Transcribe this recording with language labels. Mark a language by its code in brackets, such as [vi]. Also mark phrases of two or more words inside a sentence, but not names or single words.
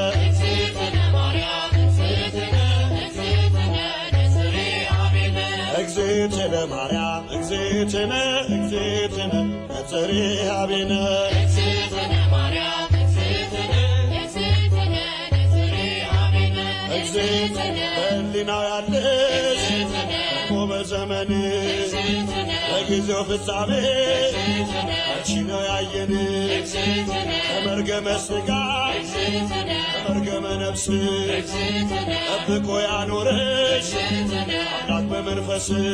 [gez] እግዝእትነ ማርያም እግዝእትነ እግዝእትነ ነጽሬ ኀቤነ [am] እግዝእትነ በሕሊናው ያለሽ እኮ በዘመንሽ በጊዜው ፍጻሜ አንቺ ነው ያየን ከመርገመ ሥጋ ከመርገመ ነፍስ ጠብቆ ያኖረሽ አምላክ በመንፈስ